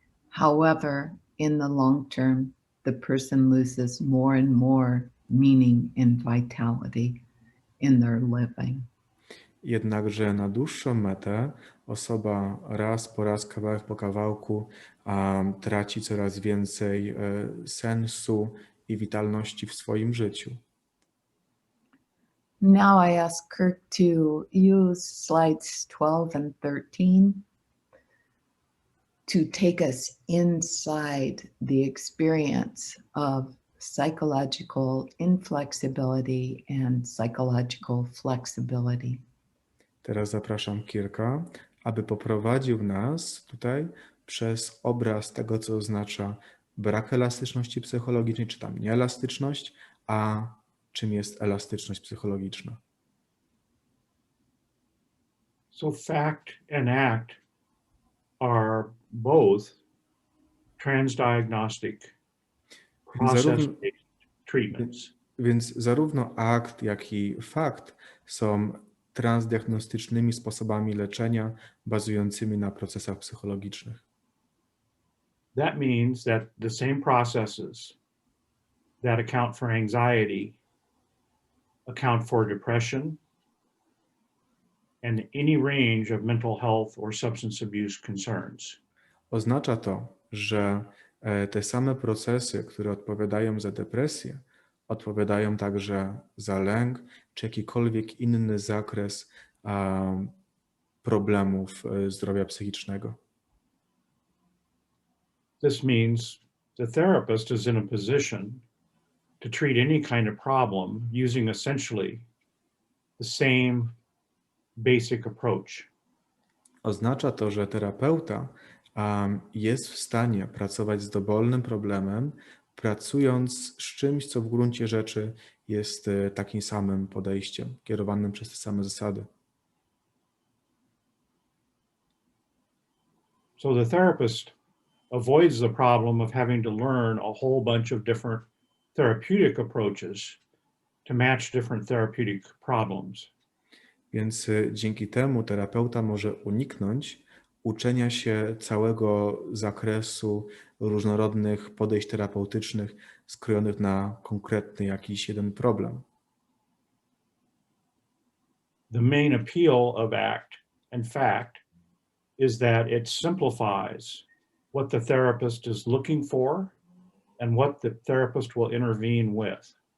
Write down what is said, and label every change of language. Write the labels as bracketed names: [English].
[English] However, in the long term, the person loses more and more meaning and vitality in their living. [Polish] Jednakże na dłuższą metę osoba raz po raz, kawałek po kawałku traci coraz więcej sensu i witalności w swoim życiu. [English] Now I ask Kirk to use slides 12 and 13 to take us inside the experience of psychological inflexibility and psychological flexibility. [Polish] Teraz zapraszam Kirka, aby poprowadził nas tutaj przez obraz tego, co oznacza brak elastyczności psychologicznej, czy tam nieelastyczność, a czym jest elastyczność psychologiczna. [English] So fact and act are both transdiagnostic process-based treatments. [Polish] Więc zarówno akt, jak i fakt są transdiagnostycznymi sposobami leczenia bazującymi na procesach psychologicznych. [English] That means that the same processes that account for anxiety account for depression and any range of mental health or substance abuse concerns. [Polish] Oznacza to, że te same procesy, które odpowiadają za depresję, odpowiadają także za lęk, czy jakikolwiek inny zakres problemów zdrowia psychicznego. [English] This means the therapist is in a position to treat any kind of problem using essentially the same basic approach. [Polish] Oznacza to, że terapeuta jest w stanie pracować z dowolnym problemem, pracując z czymś, co w gruncie rzeczy jest takim samym podejściem, kierowanym przez te same zasady. [English] So the therapist avoids the problem of having to learn a whole bunch of different therapeutic approaches to match different therapeutic problems. [Polish] Więc dzięki temu terapeuta może uniknąć uczenia się całego zakresu różnorodnych podejść terapeutycznych skrojonych na konkretny jakiś jeden problem. [English] The main appeal of ACT and FACT is that it simplifies what the therapist is looking for and what the therapist will intervene with.